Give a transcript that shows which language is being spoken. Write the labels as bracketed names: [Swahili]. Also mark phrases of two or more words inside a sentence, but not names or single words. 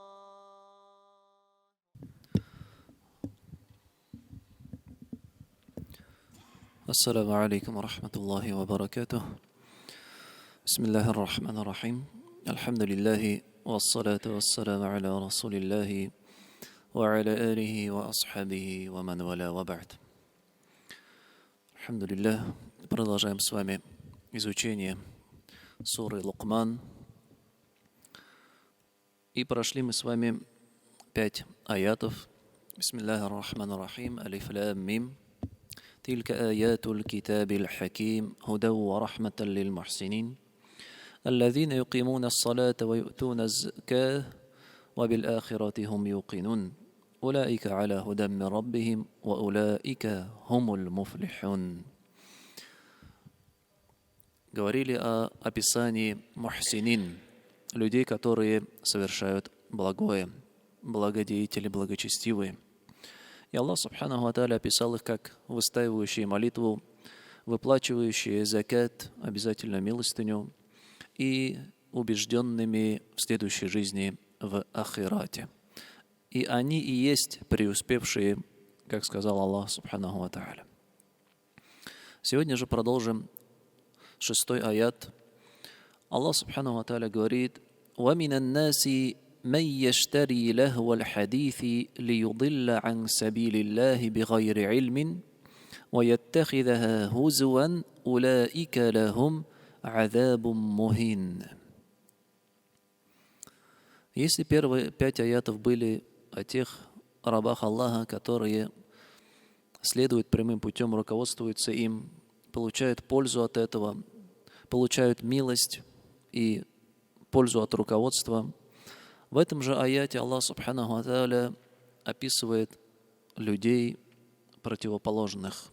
[Arabic] السلام عليكم ورحمة الله وبركاته. بسم الله الرحمن الرحيم. الحمد لله والصلاة والسلام على رسول الله وعلى آله وأصحابه ومن والاه وبعد. [Russian] Алхамдулиллах. Продолжаем с вами изучение суры Лукман. И прошли мы с вами 5 аятов. [Arabic] بسم الله الرحمن الرحيم. ألف لام ميم. تلك آيات الكتاب الحكيم هدى ورحمة للمحسنين الذين يقيمون الصلاة ويؤتون الزكاة وبالآخرة هم يوقنون أولئك على هدى من ربهم وأولئك هم المفلحون. [Russian] Говорили о описании мухсинин, людей, которые совершают благое, благодетели, благочестивые. И Аллах [Arabic] سبحانه وتعالى [Russian] описал их как выстаивающие молитву, выплачивающие закат, обязательно милостыню, и убежденными в следующей жизни в ахирате. И они и есть преуспевшие, как сказал Аллах [Arabic] سبحانه وتعالى. [Russian] Сегодня же продолжим 6 аят. [Arabic] Аллах سبحانه وتعالى [Russian] говорит: [Arabic] وَمِنَ النَّاسِ من يشتري لهو الحديث ليضل عن سبيل الله بغير علم ويتخذها هزوا أولئك لهم عذاب مهين. [Russian] Если первые 5 аятов были о тех рабах Аллаха, которые следуют прямым путем, руководствуются им, получают пользу от этого, получают милость и пользу от руководства, в этом же аяте Аллах [Arabic] سبحانه وتعالى [Russian] описывает людей противоположных.